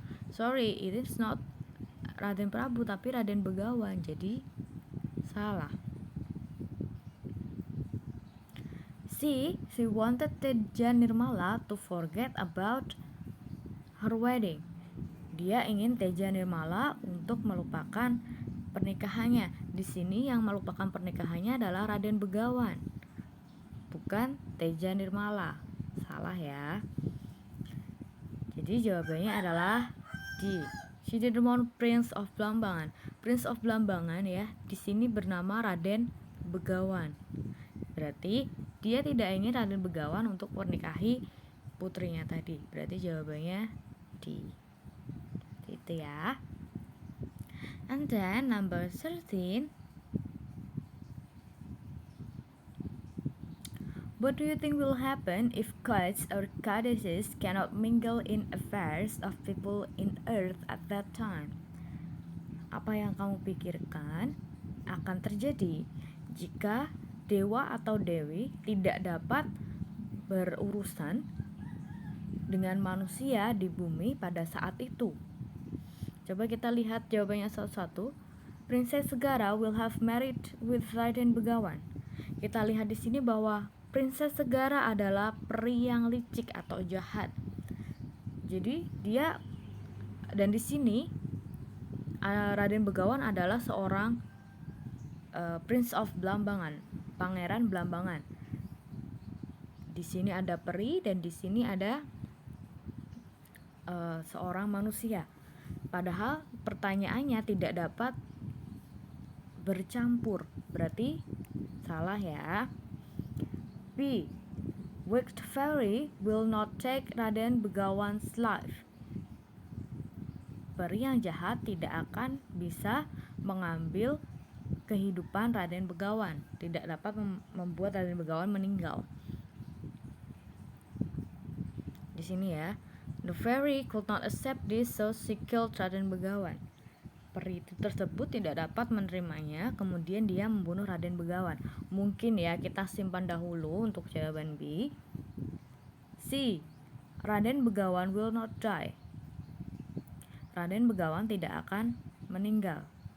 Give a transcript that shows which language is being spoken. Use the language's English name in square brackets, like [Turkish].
[English] Sorry, it is not Raden Prabu [Indonesian] tapi [English] Raden Begawan, [Indonesian] jadi salah. [English] She wanted Teja Nirmala to forget about her wedding. [Indonesian] Dia ingin Teja Nirmala untuk melupakan pernikahannya. Di sini yang melupakan pernikahannya adalah Raden Begawan, bukan Teja Nirmala. Salah ya. Jadi jawabannya adalah D. [English] She didn't want Prince of Blambangan. [Indonesian] Prince of Blambangan ya, di sini bernama Raden Begawan. Berarti dia tidak ingin Raden Begawan untuk menikahi putrinya tadi. Berarti jawabannya D. Itu ya. [English] And then number 13. What do you think will happen if gods or goddesses cannot mingle in affairs of people in earth at that time? [Indonesian] Apa yang kamu pikirkan akan terjadi jika dewa atau dewi tidak dapat berurusan dengan manusia di bumi pada saat itu? Coba kita lihat jawabannya satu-satu. [English] Princess Segara will have married with Raden Begawan. [Indonesian] Kita lihat di sini bahwa Princess Segara adalah peri yang licik atau jahat. Jadi dia, dan di sini Raden Begawan adalah seorang Prince of Blambangan, Pangeran Blambangan. Di sini ada peri dan di sini ada seorang manusia. Padahal pertanyaannya tidak dapat bercampur, berarti salah ya. B. [English] Wicked fairy will not take Raden Begawan's life. [Indonesian] Peri yang jahat tidak akan bisa mengambil kehidupan Raden Begawan, tidak dapat membuat Raden Begawan meninggal. Di sini ya. [English] The fairy could not accept this, so she killed Raden Begawan. [Indonesian] Peri itu tersebut tidak dapat menerimanya, kemudian dia membunuh Raden Begawan. Mungkin ya kita simpan dahulu untuk jawaban B. C. [English] Raden Begawan will not die. [Indonesian] Raden Begawan tidak akan meninggal.